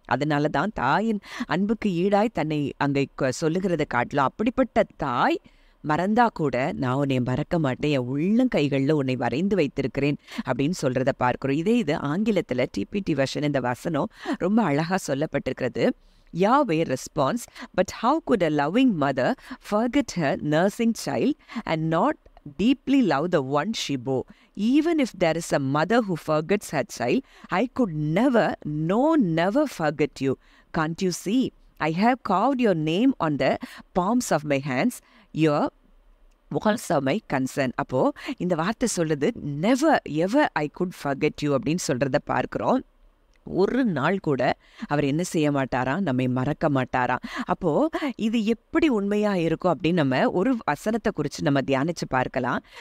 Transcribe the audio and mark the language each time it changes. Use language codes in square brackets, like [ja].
[ta] அதனாலதான் தாயின் அன்புக்கு ஈடாய் தன்னை அங்கே சொல்லுகிறத காட்டலாம். அப்படிப்பட்ட தாய் மறந்தா கூட நான் உன்னை மறக்க மாட்டேன், என் உள்ளங்கைகளில் உன்னை வரைந்து வைத்திருக்கிறேன் அப்படின்னு சொல்றத பார்க்கிறோம். இது ஆங்கிலத்துல டிபிடி வெர்ஷன் இந்த வசனம் ரொம்ப அழகா சொல்லப்பட்டிருக்கிறது. [en] Yahweh responds, but how could a loving mother forget her nursing child and not deeply love the one she bore? Even if there is a mother who forgets her child, I could never forget you. Can't you see? I have carved your name on the palms of my hands. Your walls are my concern. [ta] அப்போ இந்த வார்த்தை சொல்லுது, [en] never ever I could forget you [ta] அப்படின்னு சொல்றத பார்க்கிறோம். ஒரு நாள் கூட அவர் என்ன செய்ய மாட்டாராம், நம்மை மறக்க மாட்டாராம். அப்போ இது எப்படி உண்மையா இருக்கும் அப்படின்னு நம்ம ஒரு வசனத்தை குறித்து நம்ம தியானிச்சு பார்க்கலாம்.